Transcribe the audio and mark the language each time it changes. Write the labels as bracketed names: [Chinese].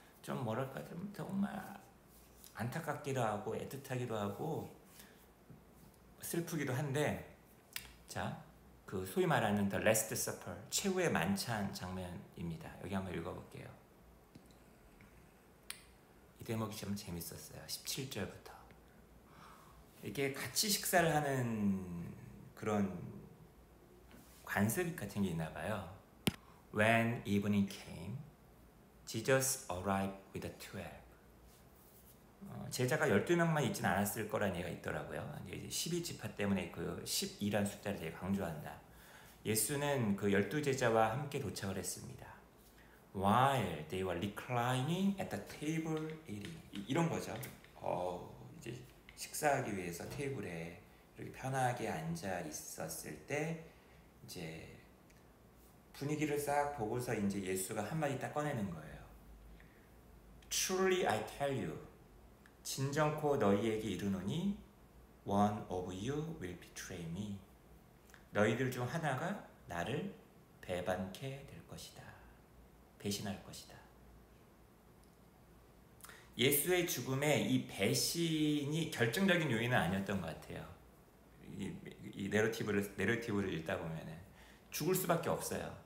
[Korean] 좀 뭐랄까 좀 정말 안타깝기도 하고 애틋하기도 하고 슬프기도 한데, 자, 그 소위 말하는 The Last Supper, 최후의 만찬 장면입니다. 여기 한번 읽어볼게요. 이 대목이 좀 재밌었어요. 17절부터. 이게 같이 식사를 하는 그런 관습 같은 게 있나 봐요. [English] When evening came, Jesus arrived with the 12. [Korean] 제자가 12명만 있진 않았을 거라는 얘기가 있더라고요. 이제 12지파 때문에 그 12란 숫자를 되게 강조한다. 예수는 그 12제자와 함께 도착을 했습니다. [English] While they were reclining at the table eating. [Korean] 이런 거죠. 이제 식사하기 위해서 테이블에 이렇게 편하게 앉아 있었을 때 이제 분위기를 싹 보고서 이제 예수가 한마디 딱 꺼내는 거예요. [English] Truly I tell you, [Korean] 진정코 너희에게 이르노니 [English] one of you will betray me. [Korean] 너희들 중 하나가 나를 배반케 될 것이다. 배신할 것이다. 예수의 죽음에 이 배신이 결정적인 요인은 아니었던 것 같아요. 이 내러티브를 읽다 보면은 죽을 수밖에 없어요.